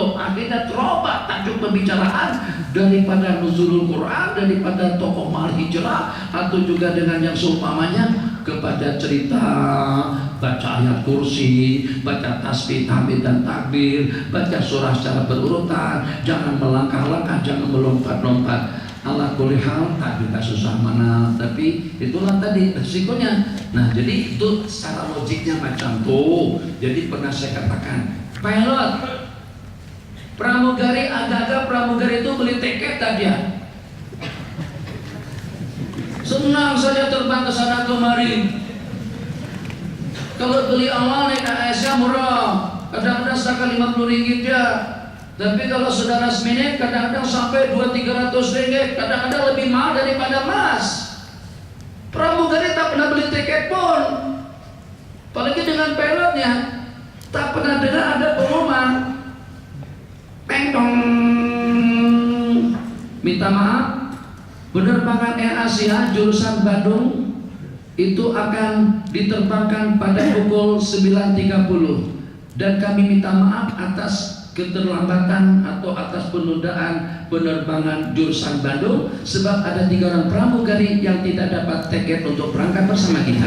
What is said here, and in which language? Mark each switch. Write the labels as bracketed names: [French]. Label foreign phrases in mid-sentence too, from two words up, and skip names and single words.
[Malay] Akhirnya terubah tajuk pembicaraan daripada nuzulul Quran, daripada tokoh mahal hijrah, atau juga dengan yang seumpamanya kepada cerita baca ayat kursi, baca tasbih, tahmid dan takbir, baca surah secara berurutan, jangan melangkah-langkah, jangan melompat-lompat. [Arabic] على كل حال [Malay] tak juga susah mana, tapi itulah tadi resikonya. Nah, jadi itu secara logiknya macam tuh. Jadi pernah saya katakan, pilot pramugari, agak-agak pramugari itu beli tiket tak dia? Senang saja terbang ke sana kemari. Kalau beli awal naik AS-nya murah, kadang-kadang sekitar 50 ringgit ya. Tapi kalau sudah [English] last minute [Malay] kadang-kadang sampai 200-300 ringgit, kadang-kadang lebih mahal daripada emas. Pramugari tak tak pernah beli tiket pun, apalagi dengan pilotnya. Tak pernah dengar ada pengumuman peng dong, minta maaf, penerbangan Air Asia jurusan Bandung itu akan diterbangkan pada pukul 9.30 dan kami minta maaf atas keterlambatan atau atas penundaan penerbangan jurusan Bandung sebab ada 3 orang pramugari yang tidak dapat tiket untuk berangkat bersama kita.